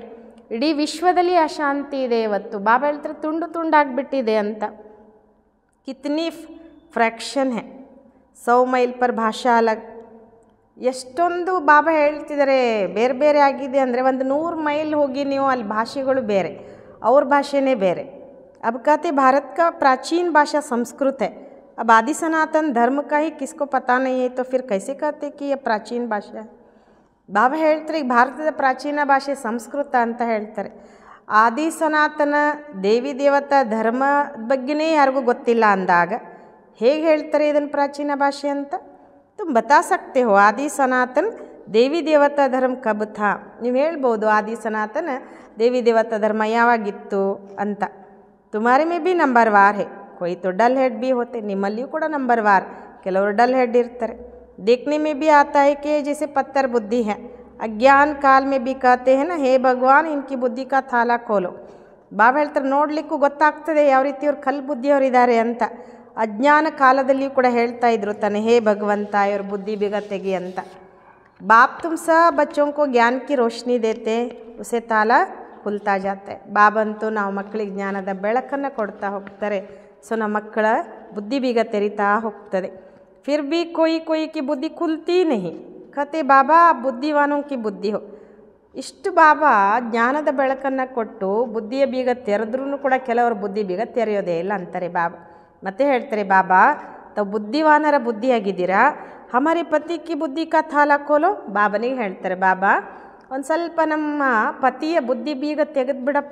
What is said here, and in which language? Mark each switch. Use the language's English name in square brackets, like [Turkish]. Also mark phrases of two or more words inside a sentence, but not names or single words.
[Kannada] ಇಡೀ ವಿಶ್ವದಲ್ಲಿ ಅಶಾಂತಿ ಇದೆ ಇವತ್ತು. ಬಾಬಾ ಹೇಳ್ತಾರೆ ತುಂಡು ತುಂಡಾಗಿಬಿಟ್ಟಿದೆ ಅಂತ. [Hindi] कितनी फ्रैक्शन है, 100 मील पर भाषा अलग. [Kannada] ಎಷ್ಟೊಂದು ಬಾಬಾ ಹೇಳ್ತಿದ್ದಾರೆ ಬೇರೆ ಬೇರೆ ಆಗಿದೆ ಅಂದರೆ, ಒಂದು 100 ಮೈಲ್ ಹೋಗಿ ನೀವು ಅಲ್ಲಿ ಭಾಷೆಗಳು ಬೇರೆ, ಅವ್ರ ಭಾಷೆನೇ ಬೇರೆ. [Hindi] अब कहते भारत का प्राचीन भाषा संस्कृत है, अब आदि सनातन धर्म का ही किसको पता नहीं है तो फिर कैसे कहते कि ये प्राचीन भाषा है. [Kannada] ಬಾಬಾ ಹೇಳ್ತಾರೆ ಈಗ ಭಾರತದ ಪ್ರಾಚೀನ ಭಾಷೆ ಸಂಸ್ಕೃತ ಅಂತ ಹೇಳ್ತಾರೆ. ಆದಿ ಸನಾತನ ದೇವಿ ದೇವತಾ ಧರ್ಮ ಬಗ್ಗೆನೇ ಯಾರಿಗೂ ಗೊತ್ತಿಲ್ಲ ಅಂದಾಗ ಹೇಗೆ ಹೇಳ್ತಾರೆ ಇದನ್ನು ಪ್ರಾಚೀನ ಭಾಷೆ ಅಂತ. [Hindi] तुम बता सकते हो आदि सनातन देवी देवता धर्म कब था. [Kannada] ನೀವು ಹೇಳ್ಬೋದು ಆದಿ ಸನಾತನ ದೇವಿ ದೇವತಾ ಧರ್ಮ ಯಾವಾಗಿತ್ತು ಅಂತ. [Hindi] तुम्हारे में भी नंबर वार है, कोई तो [English] dull head [Hindi] भी होते. [Kannada] ನಿಮ್ಮಲ್ಲಿಯೂ ಕೂಡ ನಂಬರ್ ವಾರ್, ಕೆಲವರು [English] dull head [Kannada] ಇರ್ತಾರೆ. [Hindi] देखने में भी आता है कि जैसे पत्थर बुद्धि है, अज्ञान काल में भी कहते हैं ना हे भगवान इनकी बुद्धि का थाला खोलो. [Kannada] ಬಾಬಾ ಹೇಳ್ತಾರೆ ನೋಡಲಿಕ್ಕೂ ಗೊತ್ತಾಗ್ತದೆ ಯಾವ ರೀತಿ ಇವ್ರು ಕಲ್ಲು ಬುದ್ಧಿಯವರಿದ್ದಾರೆ ಅಂತ. ಅಜ್ಞಾನ ಕಾಲದಲ್ಲಿಯೂ ಕೂಡ ಹೇಳ್ತಾ ಇದ್ರು ತಾನೆ ಹೇ ಭಗವಂತ ಇವ್ರ ಬುದ್ಧಿ ಬೇಗ ತೆಗಿ ಅಂತ. [Hindi] बाप तुम स बच्चों को ज्ञान की रोशनी देते उसे ताला खुलता जाते. [Kannada] ಬಾಬಂತೂ ನಾವು ಮಕ್ಕಳಿಗೆ ಜ್ಞಾನದ ಬೆಳಕನ್ನು ಕೊಡ್ತಾ ಹೋಗ್ತಾರೆ. ಸೊ ನಮ್ಮ ಮಕ್ಕಳ ಬುದ್ಧಿ ಬೀಗ ತೆರಿತಾ ಹೋಗ್ತದೆ. [Hindi] फिर भी कोई कोई की बुद्धि खुलती नहीं. कहते बाबा बुद्धिवानों की बुद्धि हो. [Kannada] ಇಷ್ಟು ಬಾಬಾ ಜ್ಞಾನದ ಬೆಳಕನ್ನು ಕೊಟ್ಟು ಬುದ್ಧಿಯ ಬೀಗ ತೆರೆದ್ರೂ ಕೂಡ ಕೆಲವರು ಬುದ್ಧಿ ಬೀಗ ತೆರೆಯೋದೇ ಇಲ್ಲ ಅಂತಾರೆ ಬಾಬಾ. ಮತ್ತೆ ಹೇಳ್ತಾರೆ ಬಾಬಾ ತಾವು ಬುದ್ಧಿವಾನರ ಬುದ್ಧಿಯಾಗಿದ್ದೀರಾ, [Hindi] हमारी पति की बुद्धि का ताला खोलो. [Kannada] ಬಾಬನಿಗೆ ಹೇಳ್ತಾರೆ ಬಾಬಾ ಒಂದು ಸ್ವಲ್ಪ ನಮ್ಮ ಪತಿಯ ಬುದ್ಧಿ ಬೀಗ ತೆಗೆದುಬಿಡಪ್ಪ.